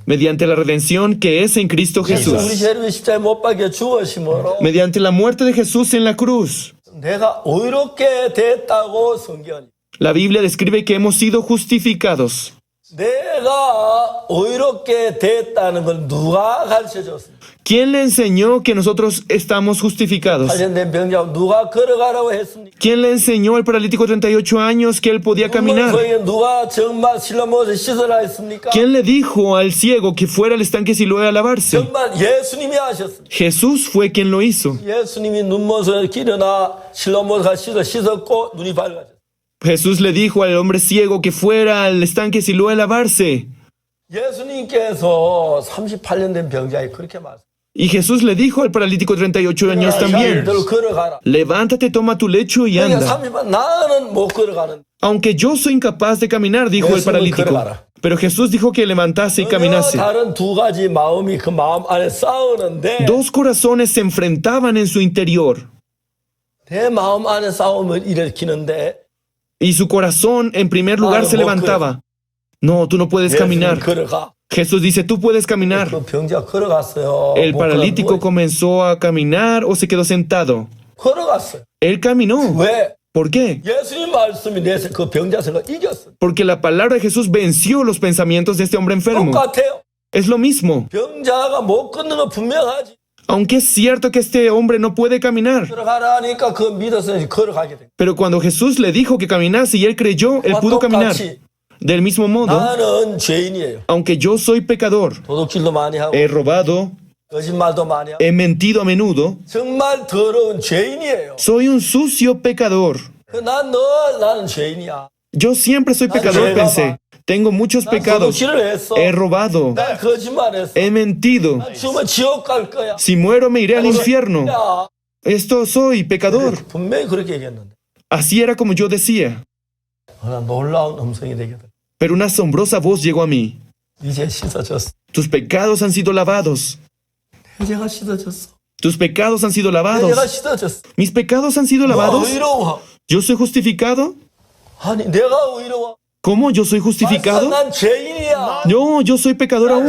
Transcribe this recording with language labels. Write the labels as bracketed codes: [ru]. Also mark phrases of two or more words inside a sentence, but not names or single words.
[es] mediante la redención que es en Cristo [ko] 우리 [es] Jesús, [ko] 죄를 십자가에 못 박혀 죽으심으로 [es] mediante la muerte de Jesús en la cruz. [ko] 내가 의롭게 됐다고 성경이. [es] La Biblia describe que hemos sido justificados. [ko] 내가 의롭게 됐다는 걸 누가 가르쳐줬습니까? [es] ¿Quién le enseñó que nosotros estamos justificados? [ko] 관련된 병자고 누가 걸어가라고 했습니까? [es] ¿Quién le enseñó al paralítico de 38 años que él podía caminar? [ko] 거기에 누가 정말 실로모서 씻으라 했습니까? [es] ¿Quién le dijo al ciego que fuera al estanque Siloé a lavarse? [ko] 정말 예수님이 하셨습니다. [es] Jesús fue quien lo hizo. [ko] 예수님이 눈먼소에 일어나 실로모서가 씻었고 눈이 밝아졌어요. [es] Jesús le dijo al hombre ciego que fuera al estanque Siloé a lavarse. [ko] 예수님께서 38년 된 병자에 그렇게 말씀. [es] Y Jesús le dijo al paralítico de 38 años también, [ko] 너 걸어가라. [es] levántate, toma tu lecho y [ko] 그러니까 [es] anda. [ko] 38, 나는 못 걸어가는. [es] Aunque yo soy incapaz de caminar, dijo el paralítico. Pero Jesús dijo que levantase y caminase. [ko] 다른 두 가지 마음이 그 마음 안에 싸우는데 [es] Dos corazones se enfrentaban en su interior. [ko] 내 마음 안에 싸움을 일으키는데 [es] Y su corazón, en primer lugar, se levantaba. No, tú no puedes caminar. [ko] 걸어가. [es] Jesús dice, tú puedes caminar. [ko] 그 병자 걸어갔어요. [es] El [ko] 못 [es] paralítico [ko] 걸어가고 [es] comenzó a caminar o se quedó sentado. [ko] 걸어갔어요. [es] Él caminó. [ko] 왜? [es] ¿Por qué? [ko] 예수님 말씀이 그 병자 생각 이겼어요. [es] Porque la palabra de Jesús venció los pensamientos de este hombre enfermo. [ko] 똑같아요. [es] Es lo mismo. [ko] 병자가 못 걷는 건 분명하지. [es] Aunque es cierto que este hombre no puede caminar. [ko] 걸어가라니까 그 믿어서 걸어가게 돼. [es] Pero cuando Jesús le dijo que caminase y él creyó, él pudo caminar. [ko] 똑같이 [es] Del mismo modo, [ko] 나는 죄인이에요. [es] aunque yo soy pecador, [ko] 도둑질도 많이 하고 [es] he robado, [ko] 거짓말도 많이 하고 [es] he mentido a menudo, [ko] 정말 더러운 죄인이에요. [es] soy un sucio pecador. [ko] 나는 죄인이야. [es] Yo siempre soy pecador, pensé. Tengo muchos [ko] 난 [es] pecados. [ko] 도둑질을 했어. [es] He robado, [ko] 난 거짓말했어. [es] he mentido. [ko] 죽으면 지옥 갈 거야. [es] Si muero me iré al infierno. [ko] 야, [es] Esto soy pecador. [ko] 분명히 그렇게 얘기했는데 [es] Así era como yo decía. [ko] 그러나 놀라운 음성이 되거든. [es] Pero una asombrosa voz llegó a mí. [ko] 이제 씻어졌어. [es] Tus pecados han sido lavados. [ko] 내 죄가 씻어졌어. [es] Tus pecados han sido [ko] 내 [es] lavados. [ko] 죄가 씻어졌어. [es] ¿Mis pecados han sido [ko] 너 [es] lavados? [ko] 의로워. [es] ¿Yo soy justificado? [ko] 아니 내가 의로워. [es] ¿Cómo yo soy [ko] 맞아, [es] justificado? [ko] 난 죄인이야. 죄인이야. [es] No, yo soy pecador aún.